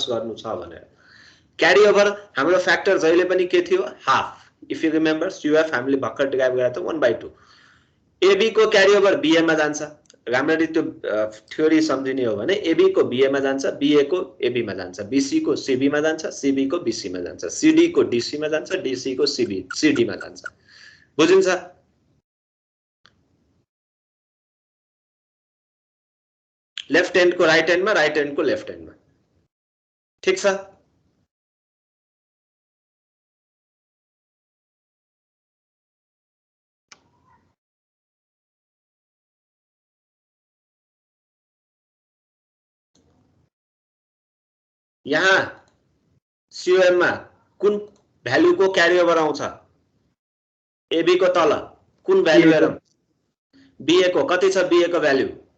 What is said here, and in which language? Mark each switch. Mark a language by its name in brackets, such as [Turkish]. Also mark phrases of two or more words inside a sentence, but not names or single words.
[Nepali] गर्नु छ भनेर क्यारीओभर हाम्रो फ्याक्टर जहिले पनि के थियो [English] half if you remember UF [Nepali] हामीले भर्खर डिराइभ गरेको थियो 1/2 एबी को क्यारीओभर बीए मा जान्छ राम्ररी त्यो थ्योरी सम्झिने हो भने एबी को बीए मा जान्छ बीए को एबी मा जान्छ बीसी को सीबी मा जान्छ सीबी को बीसी मा जान्छ सीडी को डीसी मा जान्छ डीसी को सीडी मा जान्छ बुझिन्छ [English] left hand [Nepali] को [English] right hand [Nepali] मा [English] right hand [Nepali] को [English] left hand [Nepali] मा ठीक छ यहाँ सीओएम मा कुन भ्यालु को क्यारीओभर आउँछ एबी को तल कुन भ्यालु हेरौं बीए को कति छ बीए को भ्यालु